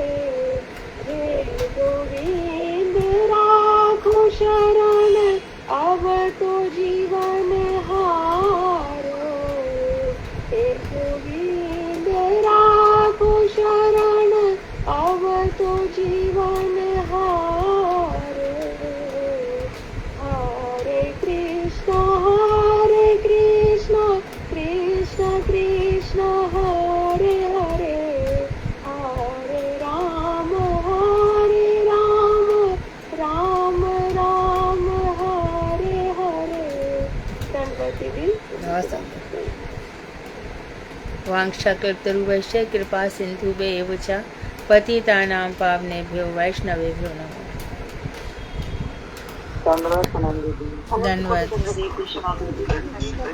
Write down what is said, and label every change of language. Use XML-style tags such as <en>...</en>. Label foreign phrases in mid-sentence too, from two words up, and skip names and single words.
<hi>हे गोविंद राखो शरण, अब तो जीवन हारो। हे गोविंद राखो शरण, अब तो जीवन हारो। हरे कृष्ण कृष्ण कृष्ण हरे हरे, हरे राम राम राम हरे हरे। गणपति दी।</hi> <sa>वांछाकल्पतरुभ्यश्च कृपा सिन्धुभ्येव च पतितानां पावनेभ्यो वैष्णवेभ्यो नमः।</sa> <hi>धन्यवाद प्रणाम दीदी। धन्यवाद।</hi>